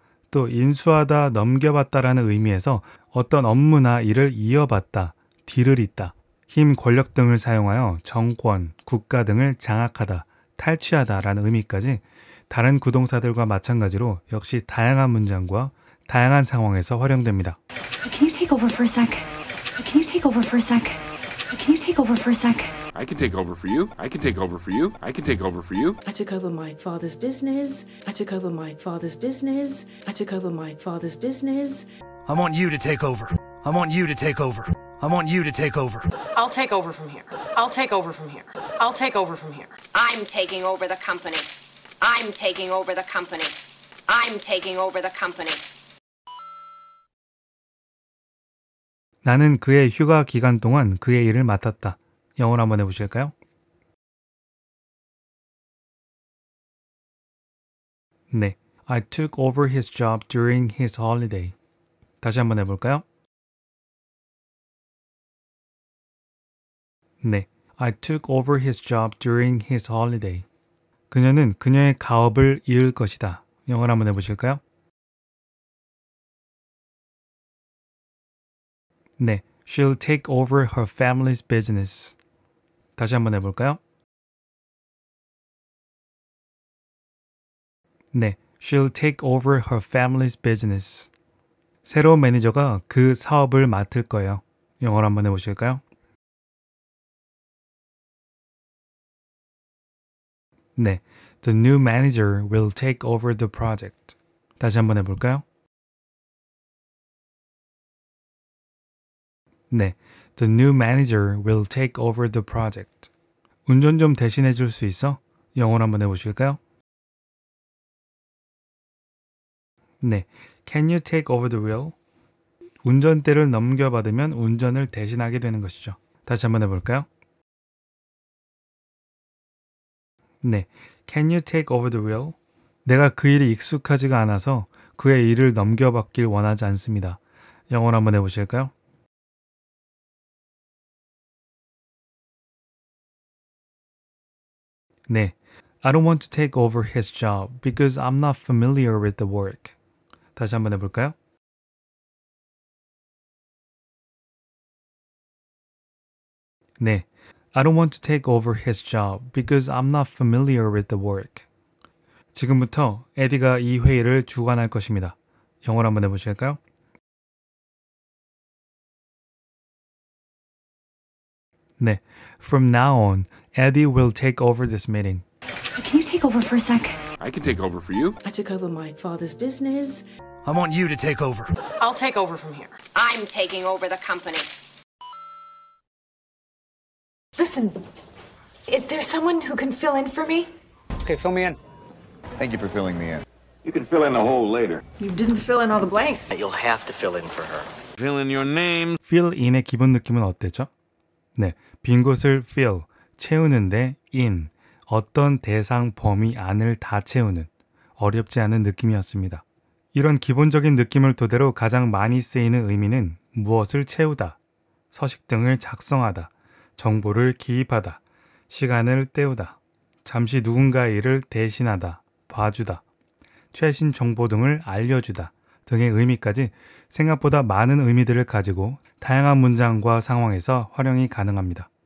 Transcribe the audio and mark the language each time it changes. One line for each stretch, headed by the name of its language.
Korean: 또 인수하다, 넘겨받다라는 의미에서 어떤 업무나 일을 이어받다, 뒤를 잇다, 힘, 권력 등을 사용하여 정권, 국가 등을 장악하다, 탈취하다라는 의미까지 다른 구동사들과 마찬가지로 역시 다양한 문장과 다양한 상황에서 활용됩니다.
English: Can you take over for a sec? Can you take over for a sec? Can you take over for a sec? I can take over for you. I can take over for you. I can take over for you. I took over my father's business. I took over my father's business. I took over my father's business. I want you to take over. I want you to take over. I want you to take over. I'll take over from here. I'll take over from here. I'll take over from here. I'm taking over the company. I'm taking over the company. I'm taking over the company.
Korean: 나는 그의 휴가 기간 동안 그의 일을 맡았다. 영어로 한번 해보실까요?
English: 네, I took over his job during his holiday.
Korean: 다시 한번 해볼까요?
English: 네, I took over his job during his holiday.
Korean: 그녀는 그녀의 가업을 이을 것이다. 영어로 한번 해보실까요?
English: 네, she'll take over her family's business.
Korean: 다시 한번 해볼까요?
English: 네, she'll take over her family's business.
Korean: 새로운 매니저가 그 사업을 맡을 거예요. 영어로 한번 해보실까요?
English: 네, the new manager will take over the project.
Korean: 다시 한번 해볼까요?
English: 네, the new manager will take over the project.
Korean: 운전 좀 대신해 줄 수 있어? 영어로 한번 해보실까요?
English: 네, can you take over the wheel?
Korean: 운전대를 넘겨받으면 운전을 대신하게 되는 것이죠. 다시 한번 해볼까요?
English: 네, can you take over the wheel?
Korean: 내가 그 일이 익숙하지가 않아서 그의 일을 넘겨받길 원하지 않습니다. 영어로 한번 해보실까요?
English: 네, I don't want to take over his job because I'm not familiar with the work.
Korean: 다시 한번 해볼까요?
English: 네, I don't want to take over his job because I'm not familiar with the work.
Korean: 지금부터 에디가 이 회의를 주관할 것입니다. 영어로 한번 해보실까요?
English: 네, from now on, Eddie will take over this meeting. Can you take over for a sec? I can take over for you. I took over my father's business. I want you to take over. I'll take over from here. I'm taking over the company. Listen, is there someone who can fill in for me? Okay, fill me in. Thank you for filling me in. You can fill in the hole later. You didn't fill in all the blanks. You'll have to fill in for her. fill in your name.
Korean: fill in의 기본 느낌은 어땠죠? 네, 빈 곳을 fill, 채우는데 in, 어떤 대상 범위 안을 다 채우는 어렵지 않은 느낌이었습니다. 이런 기본적인 느낌을 토대로 가장 많이 쓰이는 의미는 무엇을 채우다, 서식 등을 작성하다, 정보를 기입하다, 시간을 때우다, 잠시 누군가의 일을 대신하다, 봐주다, 최신 정보 등을 알려주다 등의 의미까지 생각보다 많은 의미들을 가지고 다양한 문장과 상황에서 활용이 가능합니다.